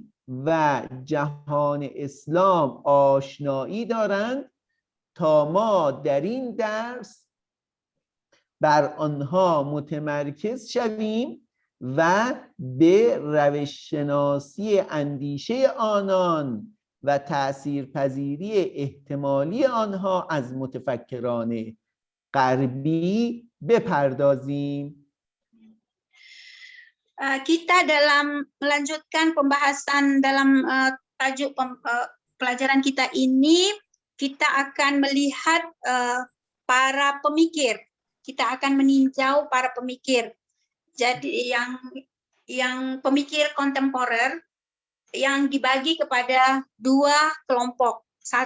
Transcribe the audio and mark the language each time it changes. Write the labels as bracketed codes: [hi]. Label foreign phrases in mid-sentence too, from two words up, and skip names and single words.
[fa] و جهان اسلام آشنایی دارند تا ما در این درس بر آنها متمرکز شویم و به روش‌شناسی اندیشه آنان و تأثیرپذیری احتمالی آنها از متفکران غربی بپردازیم. [ms] Kita dalam melanjutkan pembahasan dalam tajuk pelajaran kita ini, kita akan melihat para pemikir. Kita akan meninjau para pemikir. Jadi yang pemikir kontemporer yang dibagi kepada dua kelompok.